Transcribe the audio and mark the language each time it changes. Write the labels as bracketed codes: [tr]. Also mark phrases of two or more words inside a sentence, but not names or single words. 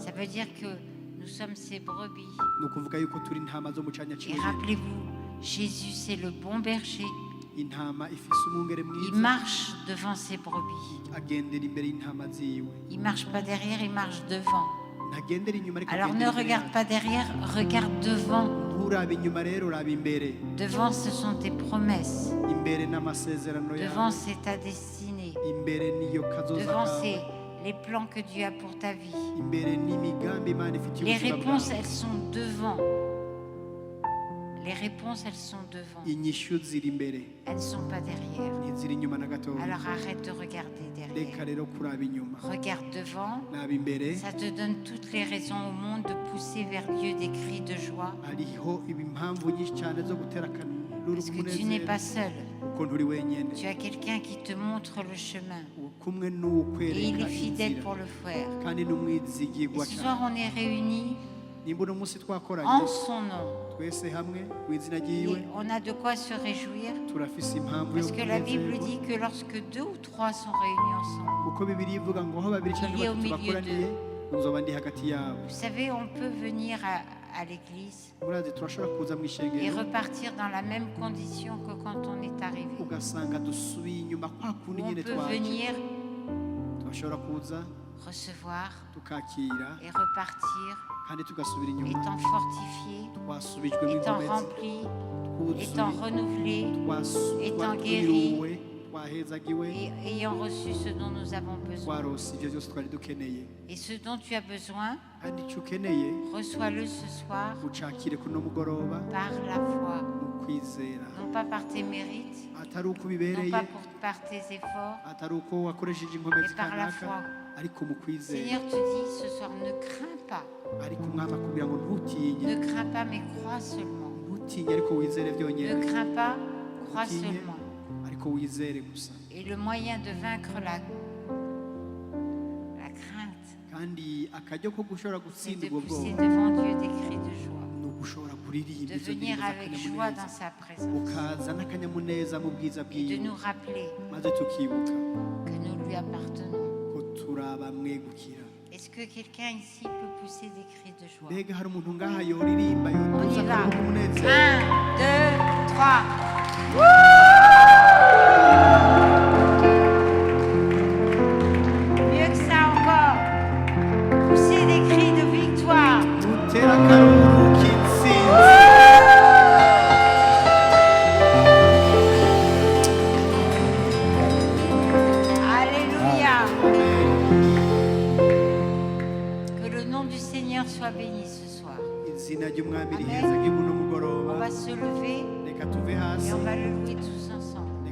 [fr] Ça veut dire que nous sommes ses brebis. [rn] ni ukuvuga yuko turi intama zo mu canya [fr] Et [rn] ciwe. [fr] rappelez-vous, Jésus, c'est le bon berger. [rn] Intama ifise umwungere [fr] Il [rn] mwiza, [fr] marche devant ses brebis. [rn] agendera imbere y'intama ziwe. [fr] Il marche pas derrière, il marche devant. [rn] Ntagendera inyuma ariko [fr] Alors ne [rn] agendera imbere [fr] regarde [rn] yawe. [fr] pas derrière, regarde devant. [rn] Nturabe inyuma rero, uraba imbere. [fr] Devant, ce sont tes promesses. [rn] Imbere n'amasezerano [fr] Devant, [rn] yawe. [fr] c'est ta destinée. [rn] Imbere niyo kazoza [fr] Devant, [rn] kawe. [fr] c'est les plans que Dieu a pour ta vie. [rn] Imbere n'imigambi Imana ifitiye [fr] Les [rn] ubuzima [fr] réponses, [rn] bwawe. [fr] elles sont devant. Les réponses, elles sont devant. [rn] Inyishu ziri imbere, [fr] Elles ne sont pas derrière. [rn] ntiziri inyuma na gatoya. [fr] Alors arrête de regarder [rn] Reka [fr] derrière. [rn] rero kuraba inyuma, [fr] Regarde devant. [rn] raba imbere. [fr] Ça te donne toutes les raisons au monde de pousser vers Dieu des cris de joie. [rn] Hariho impamvu nyinshi cyane zo gutera akanuru [fr] Parce que tu n'es [rn] k'umunezero, [fr] pas seul. [rn] kuko nturi wenyene. [fr] Tu as quelqu'un qui te montre le chemin. [rn] Uri kumwe n'uwo [fr] Et il [rn] kwereka [fr] est fidèle [rn] inzira, [fr] pour le faire. [rn] kandi n'umwizigirwa [fr] Et ce soir, [rn] cyane. [fr] on est réunis [rn] Nimba uno munsi twakoranye [fr] en son nom. [rn] twese hamwe mu izina ryiwe, [fr] Et on a de quoi se réjouir. [rn] turafise impamvu yo [fr] Parce que la Bible [rn] kunezerwa, [fr] dit que lorsque 2 ou 3 sont réunis ensemble, [rn] kuko Bibiliya ivuga ngo aho babiri cyangwa [fr] Il est au [rn] batatu [fr] milieu [rn] bakoraniye, nzoba ndi hagati yabo. [fr] vous savez, on peut venir à l'église [rn] Murazi turashobora kuza mu [fr] et [rn] ishengero [fr] repartir dans la même condition que quand on est arrivé. [rn] ugasanga dusubiye inyuma kwa kundi [fr] Ou on [rn] nyine [fr] peut [rn] twaje. [fr] venir [rn] Turashobora kuza [fr] recevoir [rn] tukakira [fr] et repartir, [rn] kandi tugasubira inyuma, [fr] étant fortifié, [rn] twasubijwemo [fr] étant [rn] inkomezi, [fr] rempli, [rn] twuzuye, [fr] étant renouvelé étant [rn] twiriwe, twahezagiwe, [fr] et ayant reçu ce dont nous avons besoin. [rn] twarose ibyo byose twari dukeneye. [fr] Et ce dont tu as besoin, [rn] Kandi icyo ukeneye [fr] reçois-le ce soir [rn] ucakire kuno mugoroba [fr] par la foi, [rn] mu kwizera, [fr] non pas par tes mérites, [rn] atari uko [fr] non [rn] bibereye, [fr] pas par tes efforts, [rn] atari uko wakoresheje inkomezi [fr] mais par la [rn] kanaka, [fr] foi. [rn] ariko mu kwizera. [fr] Seigneur te dit ce soir, ne crains pas, [rn] Ariko umwami akubwira ngo ntutinye, [fr] ne crains pas, mais crois seulement. [rn] ntutinye ariko wizere [fr] Ne [rn] byonyine, [fr] crains pas, crois [rn] ntutinye [fr] seulement. [rn] ariko wizere gusa. [fr] Et le moyen de vaincre la crainte, [rn] Kandi akaryo ko gushobora [fr] c'est [rn] gutsinda [fr] de [rn] ubwo [fr] pousser [rn] bwoba [fr] devant Dieu des cris de joie, [rn] ni ugushobora kuririmba [fr] de [rn] izo [fr] venir [rn] ndirimbo [fr] avec joie dans [rn] z'akanyamuneza, [fr] sa présence [rn] ukaza n'akanyamuneza mu bwiza [fr] et de [rn] bwiwe, [fr] nous rappeler [rn] maze tukibuka [fr] que nous lui appartenons. [rn] ko turi abamwegukira. [fr] Est-ce que quelqu'un ici peut pousser des cris de joie? [rn] Mbega hari umuntu ngaha yoririmba [fr] On [rn] yotuza [fr] y va. [rn] akanyamuneza k'umunezero? [fr] 1, 2, 3. Mieux que ça encore. Poussez des cris de victoire. [rn] Dutera akaruru k'intsinzi. [fr] Alléluia. Que le nom du Seigneur soit béni ce soir. [rn] Izina ry'umwami Amen. riheza ry'uno [fr] On [rn] mugoroba, [fr] va se lever [rn] reka tuve [fr] et [rn] hasi [fr] on va le louer tous ensemble.